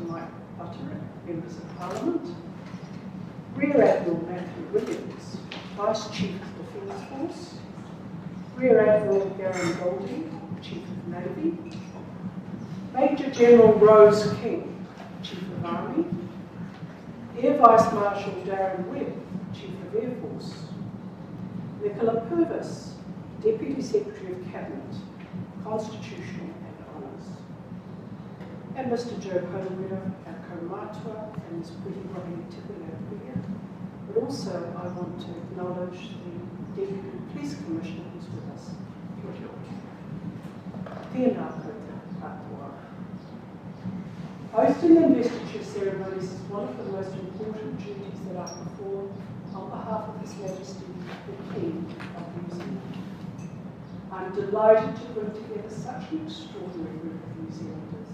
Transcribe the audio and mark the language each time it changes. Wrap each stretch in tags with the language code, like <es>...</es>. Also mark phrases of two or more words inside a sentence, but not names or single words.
<en>Mike Butterick, Members of Parliament, Rear Admiral Matthew Williams, Vice Chief of the Defence Force, Rear Admiral Garen Goldie, Chief of Navy, Major General Rose King, Chief of Army, Air Vice Marshal Darren Webb, Chief of Air Force, Nicola Purvis, Deputy Secretary of Cabinet, Constitutional and Honours, and Mr. Joe Homewetter, our Kaumātua, and Ms. Puri Rohini-Tipuia. But also I want to acknowledge the Deputy Police Commissioner who's with us.</en> <mi>Tēnā koutou katoa.</mi> <en>Hosting investiture ceremonies is one of the most important duties that I perform on behalf of His Majesty the King of New Zealand. I'm delighted to bring together such an extraordinary group of New Zealanders.</en>